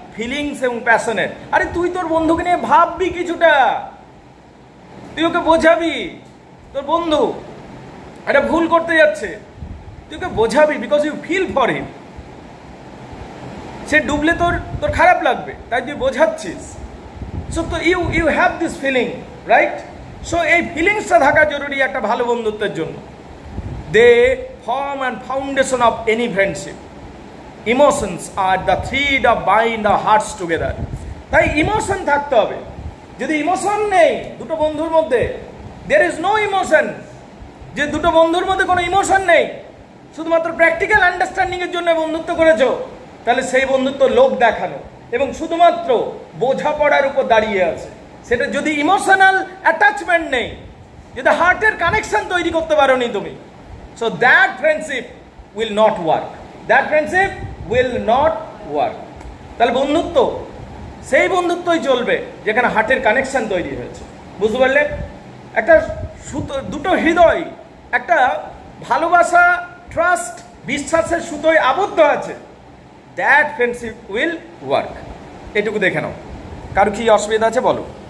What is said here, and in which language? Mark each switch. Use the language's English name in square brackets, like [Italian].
[Bangla] Feelings এবং প্যাশনের। আরে তুই তোর বন্ধুকে নিয়ে ভাববি কিছুটা, তুই ওকে বোঝাবি, তোর বন্ধু একটা ভুল করতে যাচ্ছে, তুই ওকে বোঝাবি, [English] Because you feel for him. [Bangla] সে ডুবলে তোর খারাপ লাগবে, তাই তুই বোঝাচ্ছিস। [English] So তো you have this feeling, right? [Bangla] So এই ফিলিংসটা থাকা জরুরি একটা ভালো বন্ধুত্বের জন্য। [English] They form and foundation of any friendship. Emotions are the thread of bind the hearts together. [Bangla] তাই ইমোশন থাকতে হবে। যদি ইমোশন নেই দুটো বন্ধুর মধ্যে, [English] there is no emotion, [Bangla] যে দুটো বন্ধুর মধ্যে কোনো ইমোশন নেই, শুধুমাত্র প্র্যাকটিক্যাল আন্ডারস্ট্যান্ডিং এর জন্য বন্ধুত্ব করেছো, তাহলে সেই বন্ধুত্ব লোক দেখানো এবং শুধুমাত্র বোঝাপড়ার উপর দাঁড়িয়ে আছে। সেটা যদি ইমোশনাল অ্যাটাচমেন্ট নেই, যদি হার্টের কানেকশন তৈরি করতে পারোনি তুমি, [English] so that friendship will not work. That friendship will not work. [Bangla] তাহলে বন্ধুত্ব সেই বন্ধুত্বই চলবে যেখানে হার্টের কানেকশন তৈরি হয়েছে। বুঝতে পারলে? একটা দুটো হৃদয় একটা ভালোবাসা, ট্রাস্ট, বিশ্বাসের সুতোয় আবদ্ধ আছে। [English] That friendship will work. [Bangla] এটুকু দেখে নাও। কারো কি অসুবিধা আছে বলো?